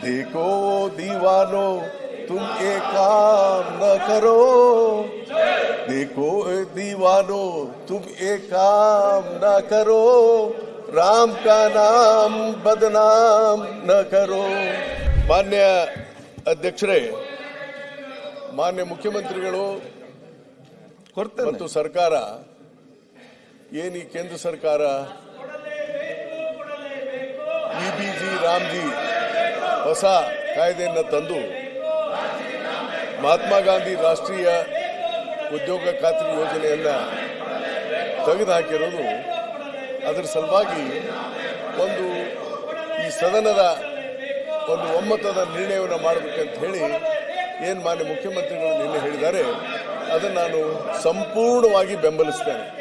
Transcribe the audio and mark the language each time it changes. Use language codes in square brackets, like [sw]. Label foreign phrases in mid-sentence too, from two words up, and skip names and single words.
[hi] देखो दीवानो तुम एक काम न करो, देखो दीवानो तुम एक काम न करो, राम का नाम बदनाम न करो. [kn] ಮಾನ್ಯ ಅಧ್ಯಕ್ಷರೇ, ಮಾನ್ಯ ಮುಖ್ಯಮಂತ್ರಿಗಳು ಮತ್ತು ಸರ್ಕಾರ ಏನು ಕೇಂದ್ರ ಸರ್ಕಾರ ಇಬಿಜಿ ರಾಮ್ಜಿ ಹೊಸ ಕಾಯ್ದೆಯನ್ನು ತಂದು ಮಹಾತ್ಮ ಗಾಂಧಿ ರಾಷ್ಟ್ರೀಯ ಉದ್ಯೋಗ ಖಾತ್ರಿ ಯೋಜನೆಯನ್ನು ತೆಗೆದುಹಾಕಿರೋದು, ಅದರ ಸಲುವಾಗಿ ಒಂದು ಈ ಸದನದ ಒಂದು ಒಮ್ಮತದ ನಿರ್ಣಯವನ್ನು ಮಾಡಬೇಕಂತ ಹೇಳಿ ಏನು ಮಾನ್ಯ ಮುಖ್ಯಮಂತ್ರಿಗಳು ನಿನ್ನೆ ಹೇಳಿದ್ದಾರೆ, ಅದನ್ನು ನಾನು ಸಂಪೂರ್ಣವಾಗಿ ಬೆಂಬಲಿಸ್ತೇನೆ.